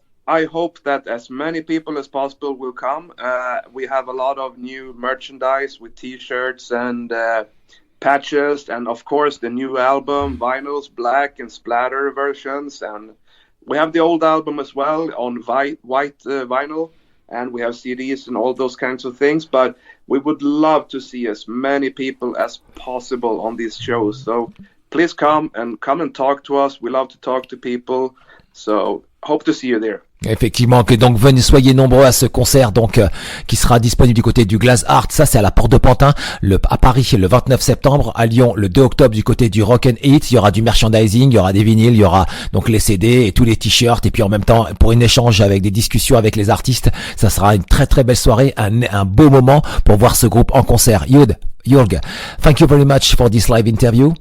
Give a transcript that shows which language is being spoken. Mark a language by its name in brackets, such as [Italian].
[English] I hope that as many people as possible will come. We have a lot of new merchandise with t-shirts and patches, and of course the new album, vinyls, black and splatter versions, and we have the old album as well on white vinyl, and we have CDs and all those kinds of things, but we would love to see as many people as possible on these shows. So please come and talk to us. We love to talk to people, so hope to see you there. [French] Effectivement, que donc venez, soyez nombreux à ce concert donc qui sera disponible du côté du Glazart. Ça c'est à la Porte de Pantin, à Paris le 29 septembre, à Lyon le 2 octobre du côté du Rock and Hit. Il y aura du merchandising, il y aura des vinyles, il y aura donc les CD et tous les t-shirts, et puis en même temps pour une échange avec des discussions avec les artistes. Ça sera une très très belle soirée, un beau moment pour voir ce groupe en concert. [English] Jörg, thank you very much for this live interview.